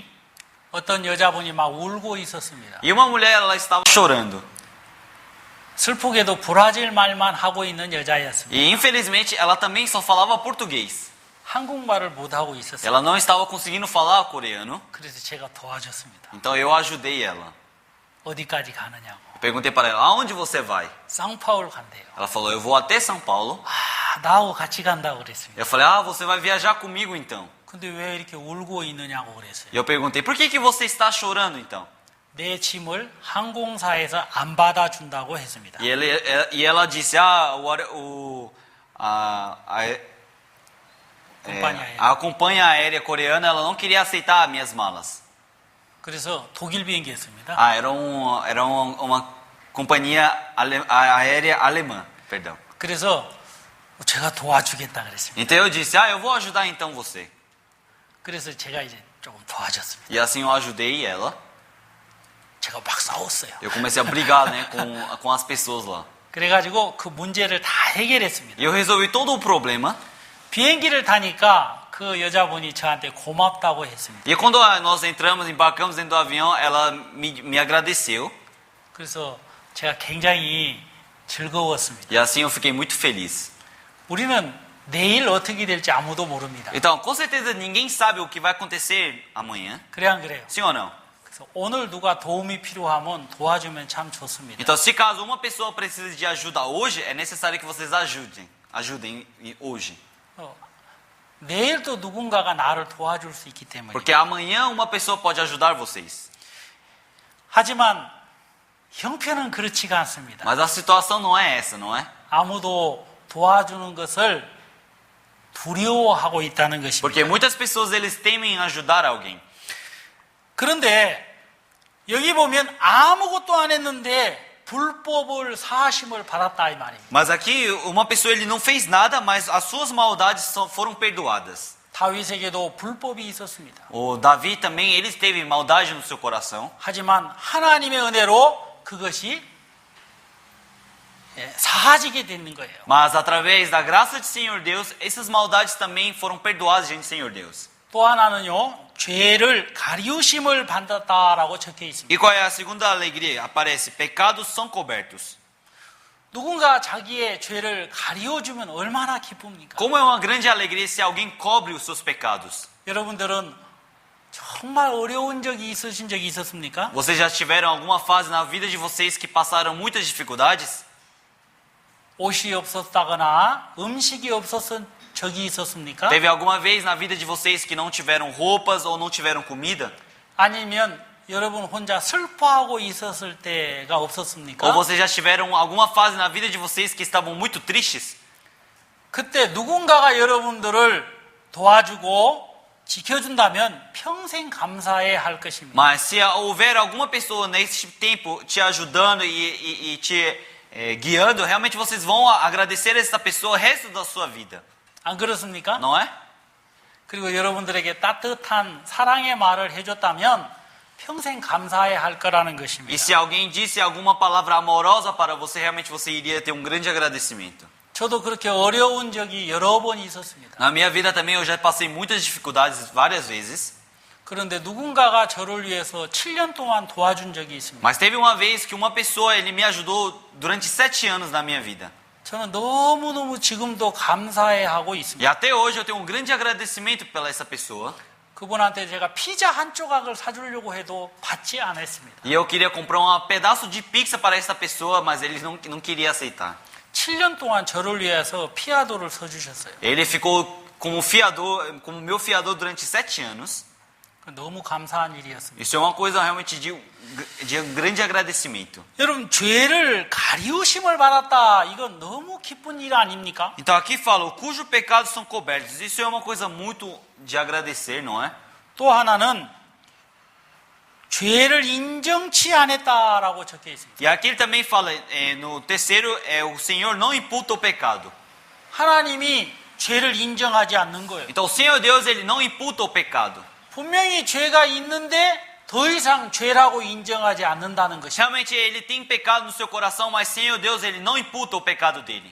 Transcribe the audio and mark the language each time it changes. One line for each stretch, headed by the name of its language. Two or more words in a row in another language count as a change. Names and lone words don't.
Korean: 어떤 여자분이 막 울고 있었습니다.
Portuguese: E uma mulher ela estava chorando.
Korean: 슬프게도 브라질 말만 하고 있는 여자였습니다.
Portuguese: E infelizmente ela também só falava português.
Korean: 한국말을 못 하고 있었어요.
Portuguese: Ela não estava conseguindo falar coreano.
Korean: 그래서 제가 도와줬습니다.
Portuguese: Então eu ajudei ela.
Korean: 어디까지 가느냐고.
Portuguese: Eu perguntei para ela, aonde você vai?
Korean: 상파울 간대요.
Portuguese: Ela falou, eu vou até São Paulo.
Korean: 아, 나하고 같이 간다고 그랬습니다.
Portuguese: Eu falei, você vai viajar comigo então.
Korean: 근데 왜 이렇게 울고 있느냐고 그랬어요.
Portuguese: E eu perguntei, por que você está chorando então?
Korean: 내 짐을 항공사에서 안 받아준다고 했습니다.
Portuguese: E ela disse, a companhia aérea coreana ela não queria aceitar as minhas malas.
Korean: 그래서 독일 비행기였습니다.
Portuguese: Era uma companhia aérea alemã, perdão.
Korean: 그래서 제가 도와주겠다 그랬습니다.
Portuguese: Então eu disse, eu vou ajudar então você.
Korean: 그래서 제가 이제 조금 도와줬습니다.
Portuguese: E assim eu ajudei ela.
Korean: 제가 막 싸웠어요.
Portuguese: Eu comecei a brigar, né, com as pessoas lá.
Korean: 그래가지고 그 문제를 다 해결했습니다.
Portuguese: E eu resolvi todo o problema.
Korean: 비행기를 타니까 그 여자분이 저한테 고맙다고 했습니다.
Portuguese: E quando nós embarcamos dentro do avião, ela me agradeceu.
Korean: 그래서 제가 굉장히 즐거웠습니다.
Portuguese: E assim eu fiquei muito feliz.
Korean: 우리는 내일 어떻게 될지 아무도 모릅니다.
Portuguese: Então, com certeza ninguém sabe o que vai acontecer amanhã.
Korean: 그래 안 그래요?
Portuguese: Sim ou não?
Korean: 그래서 오늘 누가 도움이 필요하면 도와주면 참 좋습니다.
Portuguese: Então, se caso uma pessoa precise de ajuda hoje, é necessário que vocês ajudem hoje.
Korean: 내일 또 누군가가 나를 도와줄 수 있기 때문에.
Portuguese: Porque amanhã uma pessoa pode ajudar vocês.
Korean: 하지만 형편은 그렇지가 않습니다.
Portuguese: Mas a situação não é essa, não é?
Korean: 아무도 도와주는 것을 두려워하고 있다는 것입니다.
Portuguese: Porque muitas pessoas eles temem ajudar alguém.
Korean: 그런데 여기 보면 아무것도 안 했는데 불법을 사하심을 받았다 이 말입니다.
Portuguese: Mas aqui uma pessoa ele não fez nada, mas as suas maldades foram perdoadas.
Korean: 다윗에게도 불법이 있었습니다.
Portuguese: O Davi também ele teve maldade no seu coração.
Korean: 하지만 하나님의 은혜로 그것이 사하지게 되는 거예요.
Portuguese: Mas através da graça de Senhor Deus, essas maldades também foram perdoadas diante do Senhor Deus.
Korean: 또 하나는요, 죄를 가리우심을 받았다라고 적혀 있습니다.
Portuguese: E qual é a segunda alegria? Aparece, pecados são cobertos.
Korean: 누군가 자기의 죄를 가리워주면 얼마나 기쁩니까?
Portuguese: Como é uma grande alegria se alguém cobre os seus pecados.
Korean: 여러분들은 정말 어려운 적이 있으신 적이 있었습니까?
Portuguese: Vocês já tiveram alguma fase na vida de vocês que passaram muitas dificuldades?
Korean: 옷이 없었다거나 음식이 없었던 적이 있었습니까?
Portuguese: Teve alguma vez na vida de vocês que não tiveram roupas ou não tiveram comida?
Korean: 아니면 여러분 혼자 슬퍼하고 있었을 때가 없었습니까?
Portuguese: Ou vocês já tiveram alguma fase na vida de vocês que estavam muito tristes?
Korean: 그때 누군가가 여러분들을 도와주고 지켜준다면 평생 감사해 할 것입니다.
Portuguese: Mas se houver alguma pessoa nesse tempo te ajudando e te guiando, realmente vocês vão agradecer a essa pessoa o resto da sua vida.
Korean: 안 그렇습니까?
Portuguese: Não é?
Korean: 그리고 여러분들에게 따뜻한 사랑의 말을 해줬다면 평생 감사해 할 거라는 것입니다.
Portuguese: E se alguém disse alguma palavra amorosa para você, realmente você iria ter um grande agradecimento.
Korean: 저도 그렇게 어려운 적이 여러 번 있었습니다.
Portuguese: Na minha vida também eu já passei muitas dificuldades várias vezes.
Korean: 그런데 누군가가 저를 위해서 7년 동안 도와준 적이 있습니다.
Portuguese: Mas teve uma vez que uma pessoa ele me ajudou durante 7 anos na minha vida.
Korean: 저는 너무너무 지금도 감사해 하고
Portuguese: E
Korean: 있습니다.
Portuguese: até hoje eu tenho um grande agradecimento pela essa pessoa.
Korean: 그분한테 제가 피자 한 조각을 사주려고 해도 받지 않았습니다.
Portuguese: E eu queria comprar um pedaço de pizza para essa pessoa, mas ele não queria aceitar.
Korean: 7년 동안 저를 위해서 피아도를 서주셨어요.
Portuguese: Ele ficou como fiador, como meu fiador durante 7 anos.
Korean: 너무 감사한 일이었습니다.
Portuguese: Isso é uma coisa realmente de um grande agradecimento.
Korean: 여러분, 죄를 가리우심을 받았다. 이건 너무 기쁜 일 아닙니까?
Portuguese: Então aqui fala, cujos pecados são cobertos. Isso é uma coisa muito de agradecer, não é?
Korean: 또 하나는 죄를 인정치 않았다라고 적혀 있습니다.
Portuguese: E aqui ele também fala, no terceiro, o Senhor não imputa o pecado.
Korean: 하나님이 죄를 인정하지 않는 거예요.
Portuguese: Então o Senhor Deus, ele não imputa o pecado.
Korean: 분명히 죄가 있는데 더 이상 죄라고 인정하지 않는다는 것이.
Portuguese: Realmente ele tem pecado no seu coração, mas Senhor Deus, ele não imputa o pecado dele.